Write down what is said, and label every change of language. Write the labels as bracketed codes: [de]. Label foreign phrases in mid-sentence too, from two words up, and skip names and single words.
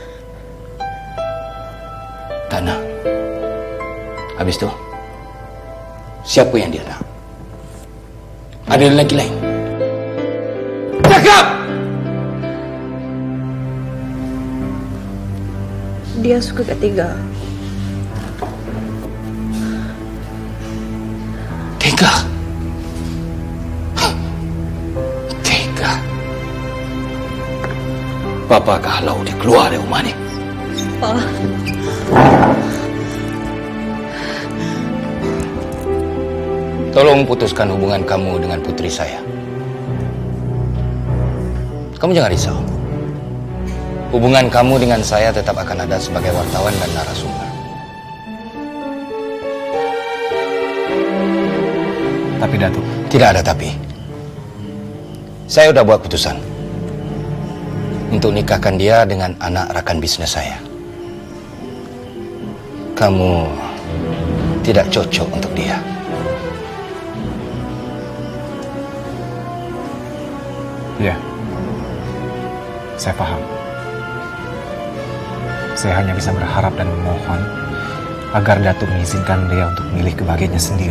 [ms] Tak nak. Habis tu, siapa yang dia nak? Ada lelaki lain? Cakap! Dia suka Kak Tega. Tega? Tega? Papa akan halau dia keluar dari rumah ni. Pak. Tolong putuskan hubungan kamu dengan puteri saya. Kamu jangan risau. Hubungan kamu dengan saya tetap akan ada sebagai wartawan dan narasumber. Tapi Datuk. Tidak ada tapi. Saya sudah buat putusan untuk nikahkan dia dengan anak rakan bisnes saya. Kamu tidak cocok untuk dia. [id] Ya, saya paham. Saya hanya bisa berharap dan memohon agar Datuk mengizinkan dia untuk memilih kebahagiaannya sendiri.